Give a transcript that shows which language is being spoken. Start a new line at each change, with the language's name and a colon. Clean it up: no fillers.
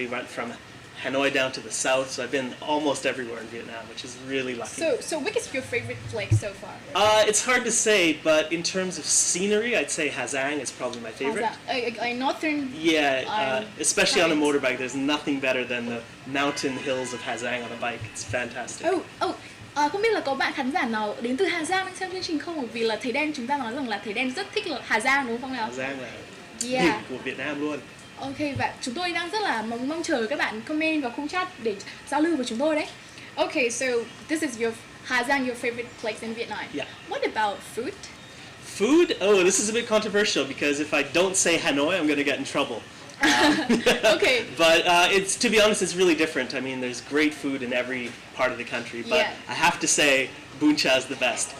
English: We went from Hanoi down to the south. So I've been almost everywhere in Vietnam, which is really lucky. So which is your favorite place so far? It's hard to say, but in terms of scenery, I'd say Ha Giang is probably my favorite. A northern. Yeah, especially on a motorbike. There's nothing better than the mountain hills of Ha Giang on a bike. It's fantastic.
Vietnamese: Không biết là có bạn khán giả nào đến từ Hà Giang đang xem chương trình không? Bởi vì là thầy Dan chúng ta nói rằng là thầy Dan rất thích là Hà Giang đúng không nào? Hà Giang là đỉnh của Việt Nam luôn. Ok, và chúng tôi đang rất là mong chờ các bạn comment vào khung chat để giao lưu với chúng tôi đấy.
English: Okay, so this is your Hà Giang, your favorite place in Vietnam. Yeah. What about food? Food? Oh, this is a bit controversial because if I don't say Hanoi, I'm going to get in trouble. Okay. But it's, to be honest, it's really different. I mean, there's great food in every part of the country, but I have to say bún chả is the best.